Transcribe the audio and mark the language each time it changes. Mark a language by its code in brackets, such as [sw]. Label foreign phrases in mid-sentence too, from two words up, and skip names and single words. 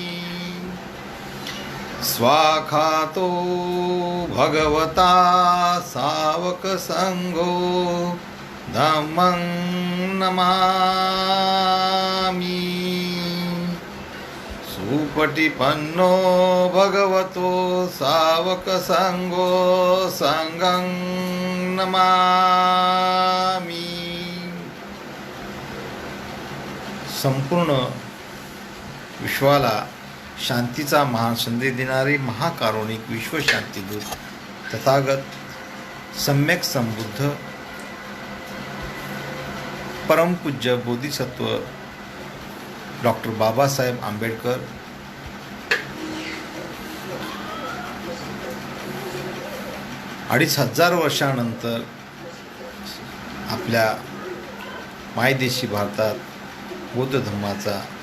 [pi] स्वाखातो भगवता सावक संघो धम्मं नमामि. सुपटिपन्नो भगवतो सावक संघो संघं नमामि. [mr] संपूर्ण विश्वाला शांतीचा महान संदेश देणारे महाकारुणिक विश्वशांतीदूत तथागत सम्यक संबुद्ध परमपूज्य बोधिसत्व डॉक्टर बाबासाहेब आंबेडकर अडीच हजार वर्षानंतर आपल्या मायदेशी भारतात बौद्ध धर्माचा